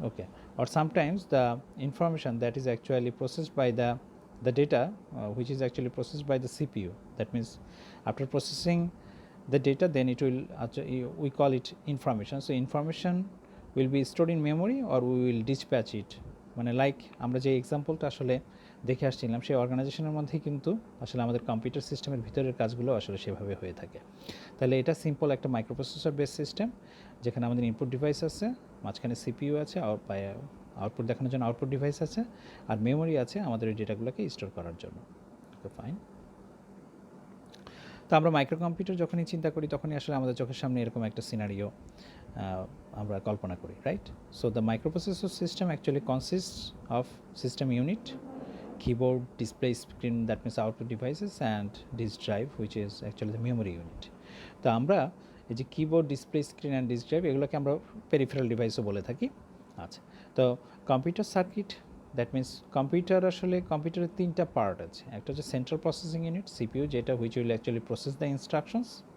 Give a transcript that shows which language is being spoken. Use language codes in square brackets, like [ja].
[en] Okay, or sometimes the information that is actually processed by the data which is actually processed by the CPU. That means after processing the data, then it will we call it information. So information will be stored in memory or we will dispatch it, [bn] মানে like আমরা যে এক্সাম্পলটা আসলে দেখে আসছিলাম সেই অর্গানাইজেশনের মধ্যে কিন্তু আসলে আমাদের কম্পিউটার সিস্টেমের ভিতরের কাজগুলো আসলে সেভাবে হয়ে থাকে। তাহলে এটা সিম্পল একটা মাইক্রোপ্রসেসর বেস সিস্টেম যেখানে আমাদের ইনপুট ডিভাইস আছে, মাঝখানে সিপিইউ আছে, আউটপুট দেখানোর জন্য আউটপুট ডিভাইস আছে, আর মেমোরি আছে আমাদের এই ডেটাগুলোকে স্টোর করার জন্য। ওকে, ফাইন। তো আমরা মাইক্রো কম্পিউটার যখনই চিন্তা করি তখনই আসলে আমাদের চোখের সামনে এরকম একটা সিনারিও আমরা কল্পনা করি, right? [en] So the microprocessor system actually consist of system unit, keyboard, display screen, that means output devices, and disk drive, which is actually the memory unit. [bn] তো আমরা এই যে keyboard, display screen and disk drive এগুলোকে আমরা peripheral ডিভাইসও বলে থাকি। আচ্ছা, তো computer circuit, [en] that means [bn] computer, আসলে কম্পিউটারের তিনটা পার্ট আছে। একটা হচ্ছে সেন্ট্রাল প্রসেসিং ইউনিট সিপিইউ, যেটা [en] Which will actually process the instructions.